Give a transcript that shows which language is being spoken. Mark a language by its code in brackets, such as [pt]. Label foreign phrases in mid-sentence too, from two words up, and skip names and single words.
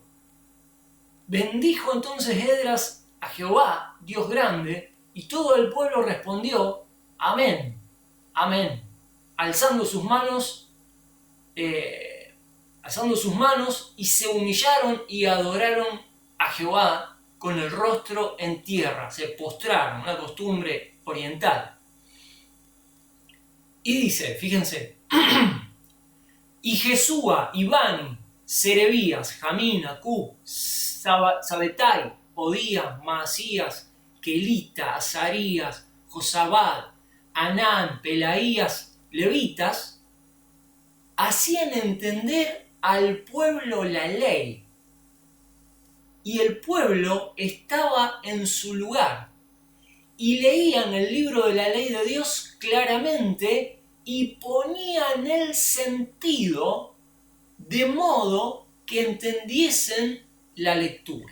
[es] Bendijo entonces Esdras a Jehová, Dios grande, y todo el pueblo respondió, amén, amén, alzando sus manos, y se humillaron y adoraron a Jehová con el rostro en tierra, se postraron, una costumbre oriental. Y dice, fíjense, y Jesúa, y Bani, Serebías, Jamín, Acub, Sabetai, Odías, Maasías, Kelita, Azarías, Josabad, Anán, Pelaías, levitas, hacían entender al pueblo la ley. Y el pueblo estaba en su lugar. y leían el libro de la ley de Dios claramente y ponían el sentido de modo que entendiesen la lectura.